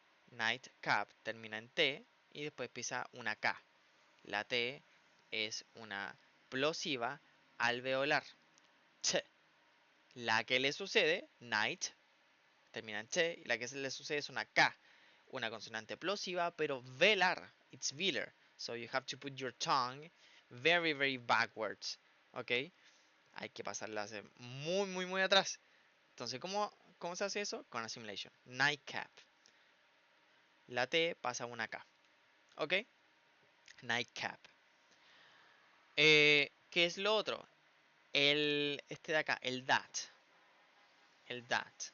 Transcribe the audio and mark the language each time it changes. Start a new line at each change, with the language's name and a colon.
Spanish: Night cap termina en T y después empieza una K. La T es una plosiva alveolar. Ch. La que le sucede, night, termina en Ch, y la que se le sucede es una K. Una consonante plosiva, pero velar.
English: It's velar. So you have to put your tongue very, very backwards. ¿Ok?
Spanish: Hay que pasarla muy, muy, muy atrás. Entonces, ¿cómo se hace eso? Con assimilation. Nightcap. La T pasa a una K. ¿Ok? Nightcap. ¿Qué es lo otro? Este de acá, el that. El that.